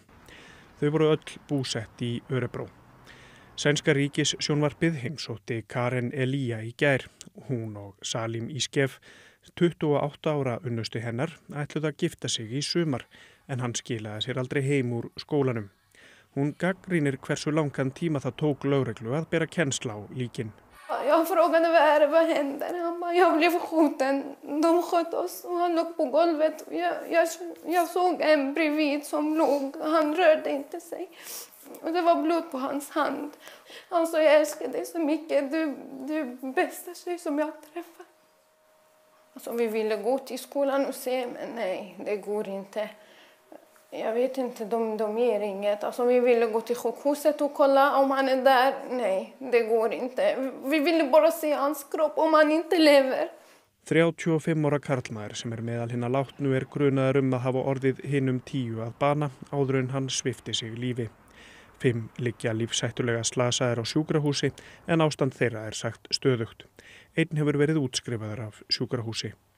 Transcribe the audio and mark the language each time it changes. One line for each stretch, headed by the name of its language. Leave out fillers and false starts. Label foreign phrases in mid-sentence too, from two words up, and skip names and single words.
Icelandic: Þau voru öll búsett í Örebró. Sænska ríkissjónvarpið heimsótti Karen Elia í gær. Hún og Salim Iskef, 28 ára unnustu hennar, ætluðu að gifta sig í sumar en hann skilaði sér aldrei heim úr skólanum. Hún gagnrýnir hversu langan tíma það tók lögreglu att bera kennsl á líkin.
Swedish: Jag frågade vad händer? Han bara, jag blev skjuten. De sköt oss och han låg på golvet. Jag såg en bredvid som låg. Han rörde inte sig. Och det var blod på hans hand. Han sa, jag älskar dig så mycket. Du är bästa tjej som jag har träffat. Alltså, vi ville gå till skolan och se, men nej, det går inte. Jag vet inte, de ger inget. Alltså, vi ville gå till sjukhuset och kolla om han är där. Nej, det går inte. Vi ville bara se hans kropp om han inte lever.
Icelandic: 35 ára karlmaður sem meðal hinna látnu grunaður að hafa orðið hinum 10 að bana áður en hann svipti sig lífi. 5 liggja lífshættulega slasaðir á sjúkrahúsi en ástand þeirra sagt stöðugt. Einn hefur verið útskrifaður af sjúkrahúsi.